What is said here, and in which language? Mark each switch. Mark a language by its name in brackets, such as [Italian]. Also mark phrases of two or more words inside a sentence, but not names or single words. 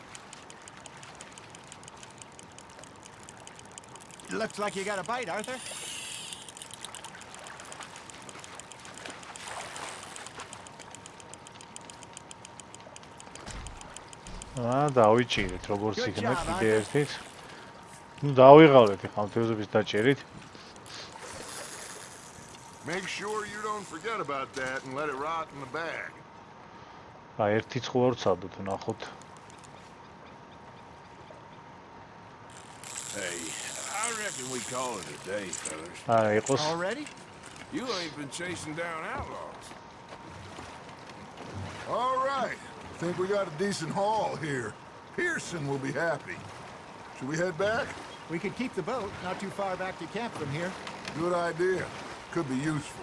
[English] Looks like you got a bite, Arthur. [Georgian] დავიჭირეთ როგორც იქნება კიდე ერთით. დავიღალეთ ახლა თევზების დაჭერით. [English] Make sure you don't forget about that and let it rot in the bag. [Georgian] ერთი ცხო არ ვცადოთ, ნახოთ. [English] Hey, I reckon we call it a day, fellas. [Georgian] არა, იყოს. [English] Already? You ain't been chasing down outlaws. All right. I think we got a decent haul here. Pearson will be happy. Should we head back? We could keep the boat not too far back to camp from here. Good idea. Could be useful.